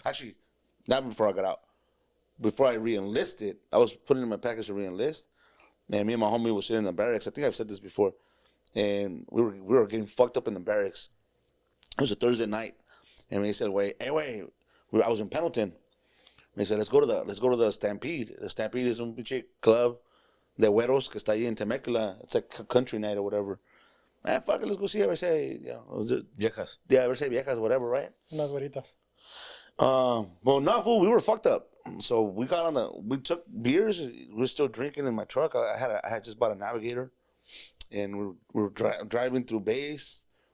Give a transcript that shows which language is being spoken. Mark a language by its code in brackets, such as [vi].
[en] Actually, not before I got out. Before I re-enlisted, I was putting in my package to re-enlist. And me and my homie was sitting in the barracks. I think I've said this before. And we were getting fucked up in the barracks. It was a Thursday night. And they said, wait. I was in Pendleton. And they said, let's go to the Stampede. [es] The Stampede is un pinche club de güeros que está ahí en Temecula. [en] It's like a country night or whatever. Man, fuck it, let's go see [es] a ver si, viejas. [en] Yeah, [es] a ver si viejas, [en] whatever, right? [es] Unas güeritas. [en] Well, no, fool, we were fucked up. So we took beers. We were still drinking in my truck. I had just bought a Navigator, and we were driving through base.